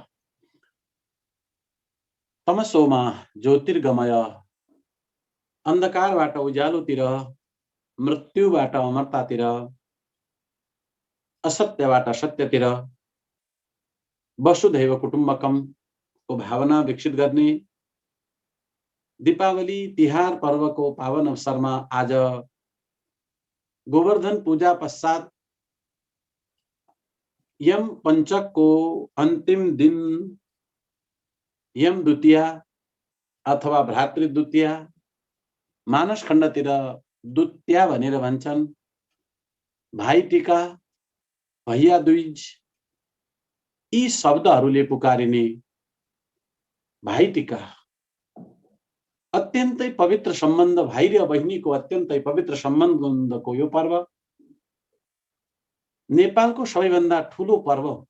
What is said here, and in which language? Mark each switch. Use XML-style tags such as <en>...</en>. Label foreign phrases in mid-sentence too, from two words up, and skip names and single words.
<sa>तमसो मा ज्योतिर्गमय,</sa> <ne>अंधकारबाट उज्यालोतिर, मृत्युबाट अमरतातिर, असत्यबाट सत्यतिर</ne> <sa>वसुधैव कुटुम्बकम</sa> <ne>को भावना विकसित गर्ने दीपावली तिहार</ne> <hi>पर्व को पावन अवसर में आज गोवर्धन पूजा पश्चात यम पंचक को अंतिम दिन</hi> <ne>यम द्वितीया अथवा भ्रातृ द्वितीया, मानस खण्डतिर द्वितीया भनेर भन्छन्। भाइ टीका, भैया दुज यी शब्दहरूले पुकारिने भाइ टीका अत्यन्तै पवित्र सम्बन्ध, भाइ र बहिनीको अत्यन्तै पवित्र सम्बन्धको यो पर्व नेपालको सबैभन्दा ठूलो पर्व।</ne>